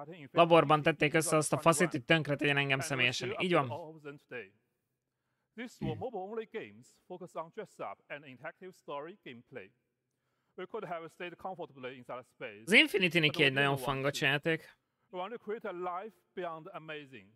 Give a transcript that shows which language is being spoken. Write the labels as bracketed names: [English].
[Hungarian] Laborban tették össze azt a faszit, hogy tönkre tegyen engem személyesen. Így van. [English] These were mobile-only games focused on dress-up and interactive story gameplay. We could have stayed comfortably inside a space. [Hungarian] Az Infinity Nikki egy nagyon fangos játék. [English] We want to create a life beyond amazing.